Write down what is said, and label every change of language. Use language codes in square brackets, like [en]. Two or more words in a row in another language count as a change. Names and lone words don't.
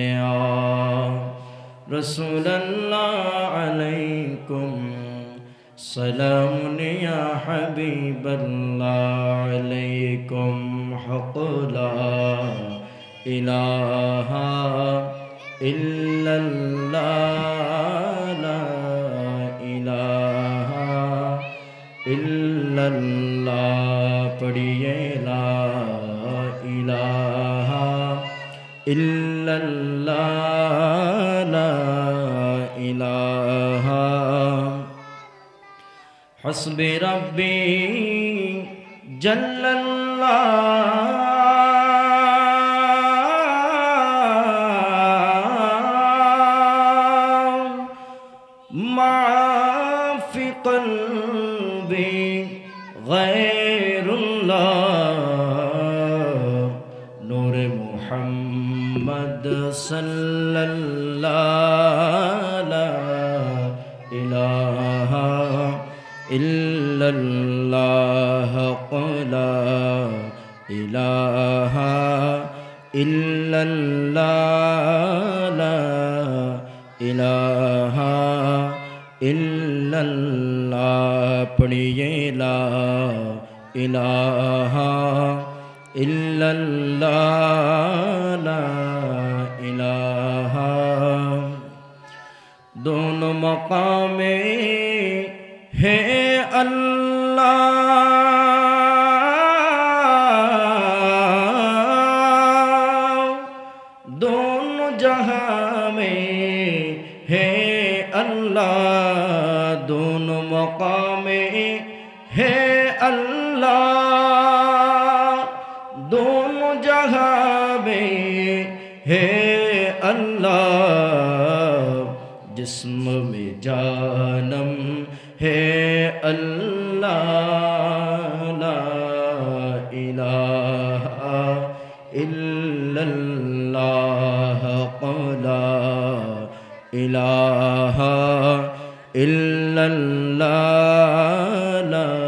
[ar] رسول اللہ علیکم سلام یا حبیب اللہ علیکم حق لا الہ الا اللہ لا الہ الا اللہ पढ़िए لا إله إلا الله لا إله حسبي ربي جل الله ما في قلبي غير الله نور محمد صلى الله لا إله إلا الله لا إله إلا الله لا إله إلا الله पढ़िए لا إله إلا الله لا إله [hi] दोनों मकामे है अल्लाह दोनों जहां में है अल्लाह दोनों मकामे है अल्लाह दोनों जहां में है अल्लाह जिस्म में जानम है [ar] الله لا إله إلا الله لا إله إلا الله لا